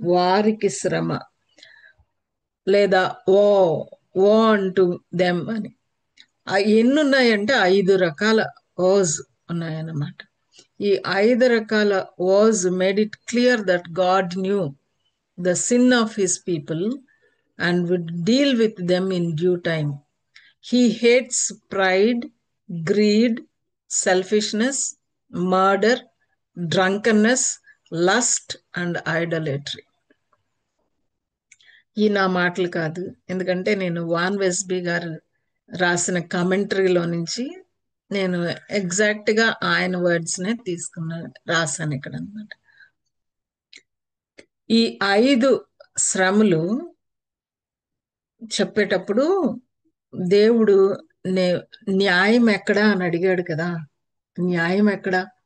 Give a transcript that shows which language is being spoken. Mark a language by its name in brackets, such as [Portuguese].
[Telugu] వారికి శ్రమ లేదా [English] ఓ ఓ అంటూ దెమ్ [Telugu] అని. ఎన్ని ఉన్నాయంటే 5 రకాల ఓజ్ ఉన్నాయన్నమాట. ఈ 5 రకాల ఓజ్ [English] Made it clear that God knew the sin of his people and would deal with them in due time. He hates pride, greed, selfishness, murder, drunkenness, lust and idolatry. [Telugu] ఈ నా మాటలు కాదు, ఎందుకంటే నేను వాన్ వెస్బీ గారు రాసిన కమెంటరీలో నుంచి నేను ఎగ్జాక్ట్ గా ఆయన వర్డ్స్ నే రాశాను ఇక్కడ అన్నమాట. ఈ 5 శ్రమలు చెప్పేటప్పుడు దేవుడు న్యాయం ఎక్కడా అని అడిగాడు కదా. న్యాయం ఎక్కడా?